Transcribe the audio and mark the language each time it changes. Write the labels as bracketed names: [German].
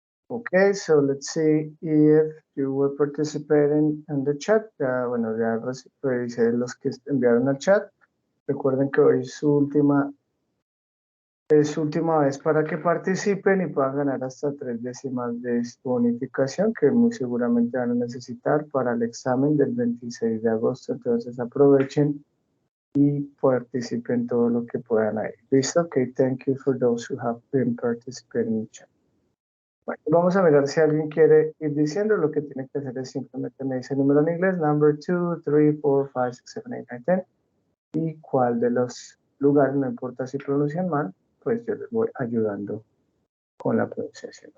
[English] Okay, so let's see if you were participating in the chat. [Spanish] Bueno, ya revisé los que enviaron al chat. Recuerden que hoy es su última vez para que participen y puedan ganar hasta 3 décimas de bonificación que muy seguramente van a necesitar para el examen del 26 de agosto. Entonces aprovechen y participen todo lo que puedan ahí. ¿Listo? [English] Okay, thank you for those who have been participating in the chat. [Spanish] Bueno, vamos a mirar si alguien quiere ir diciendo. Lo que tiene que hacer es simplemente me dice el número en inglés, [English] number 2, 3, 4, 5, 6, 7, 8, 9, 10. [Spanish] Y cuál de los lugares, no importa si pronuncian mal, pues yo les voy ayudando con la pronunciación.